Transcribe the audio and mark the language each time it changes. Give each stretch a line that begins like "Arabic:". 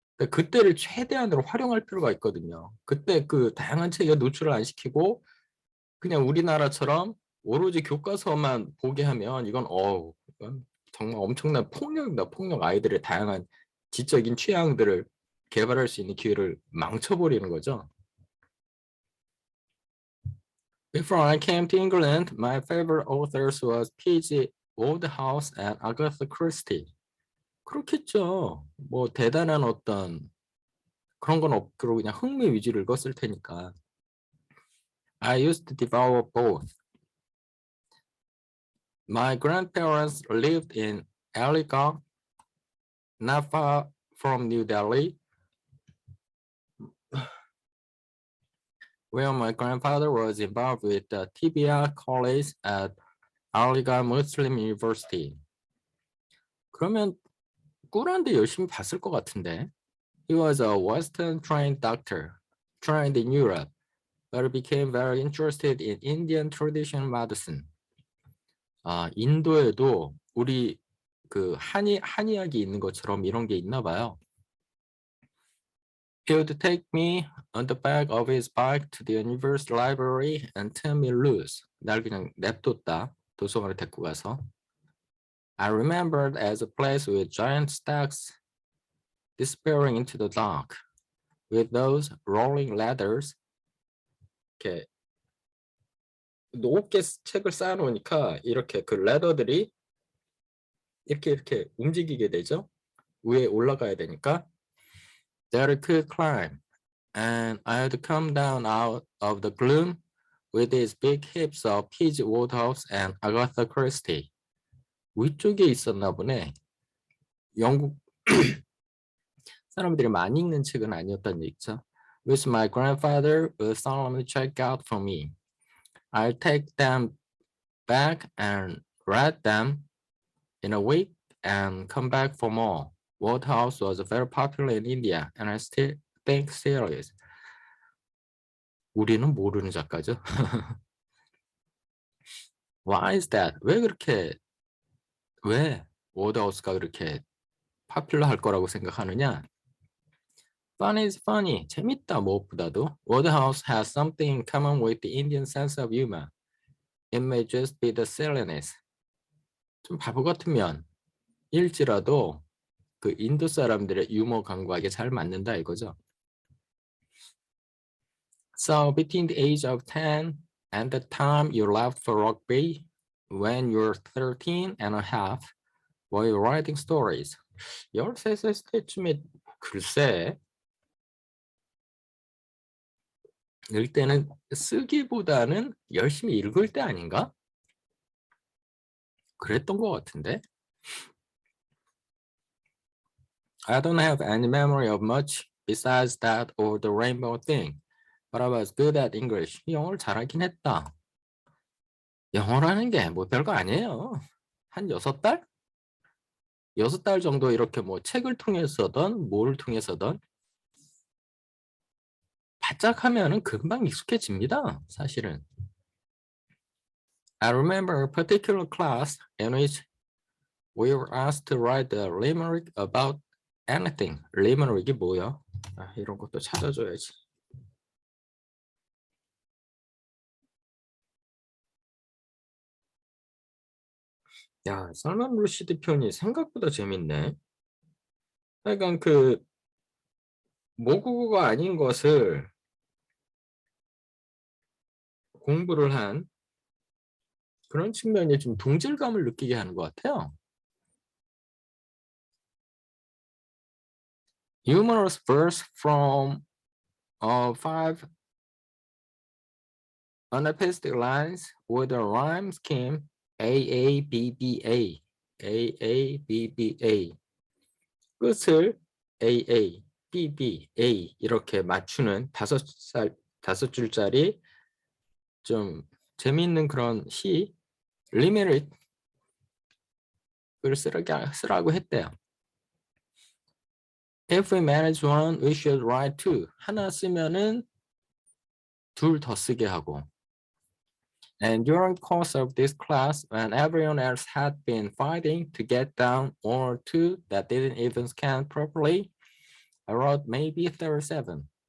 Korean: 그때를 최대한으로 활용할 필요가 있거든요. 그때 다양한 책에 노출을 안 시키고 그냥 우리나라처럼 오로지 교과서만 보게 하면 이건 정말 엄청난 폭력이다. 폭력. 아이들의 다양한 지적인 취향들을 개발할 수 있는 기회를 망쳐버리는 거죠.
English: Before I came to England, my favorite authors was P.G. Wodehouse and Agatha Christie.
Korean: 그렇겠죠. 뭐 대단한 어떤 그런 건 없고 그냥 흥미 위주로 읽었을 테니까.
English: I used to devour both. My grandparents lived in Aligarh, not far from New Delhi, where my grandfather was involved with the Tibia College at Aligarh Muslim University.
Korean: 그러면 꿀한데 열심히 봤을 것 같은데.
English: He was a Western trained doctor, trained in Europe, but became very interested in Indian traditional medicine.
Korean: 인도에도 우리 한의학이 있는 것처럼 이런 게 있나 봐요.
English: He would take me on the back of his bike to the university library and turn me loose.
Korean: 날 그냥 냅뒀다. 도서관에 데리고 가서.
English: I remembered as a place with giant stacks disappearing into the dark, with those rolling ladders.
Korean: 이렇게 높게 책을 쌓아놓으니까 이렇게 레더들이 이렇게 움직이게 되죠. 위에 올라가야 되니까.
English: That I could climb, and I had to come down out of the gloom with these big heaps of P.G. Wodehouse and Agatha Christie.
Korean: 위쪽에 있었나 보네. 영국 사람들이 많이 읽는 책은 아니었다는 얘기죠.
English: Which my grandfather will solemnly check out for me. I'll take them back and read them in a week and come back for more. Wodehouse was very popular in India and I still think still is.
Korean: 우리는 모르는 작가죠.
English: Why is that?
Korean: 왜 워드하우스가 그렇게 파퓰러 할 거라고 생각하느냐?
English: Fun is funny.
Korean: 재밌다 무엇보다도.
English: Wodehouse has something in common with the Indian sense of humor. It may just be the silliness.
Korean: 좀 바보 같으면 일지라도 그 인도 사람들의 유머 감각에 잘 맞는다 이거죠.
English: So between the age of 10 and the time you left for rugby, when you're 13 and a half, were you writing stories?
Korean: 13살 때쯤에 글쎄 읽을 때는 쓰기보다는 열심히 읽을 때 아닌가? 그랬던 것 같은데.
English: I don't have any memory of much besides that or the rainbow thing. But I was good at English.
Korean: 영어를 잘하긴 했다. 영어라는 게 뭐 별거 아니에요. 한 6달? 6달 정도 이렇게 뭐 책을 통해서든 뭐를 통해서든 바짝 하면은 금방 익숙해집니다. 사실은.
English: I remember a particular class in which we were asked to write a limerick about anything.
Korean: limerick이 뭐야? 아, 이런 것도 찾아줘야지. 야, 살만 루시드 편이 생각보다 재밌네. 하여간 그 모국어가 아닌 것을 공부를 한 그런 측면이 좀 동질감을 느끼게 하는 것 같아요.
English: Humorous verse from five unapestic lines with a rhyme scheme AABBA. AABBA.
Korean: 끝을 AA, BBA 이렇게 맞추는 5줄짜리 좀 재미있는 그런 시 리메릭을 쓰라고 했대요.
English: If we manage one, we should write two.
Korean: 하나 쓰면은 둘 더 쓰게 하고.
English: And during the course of this class, when everyone else had been fighting to get down one or two that didn't even scan properly, I wrote maybe 37.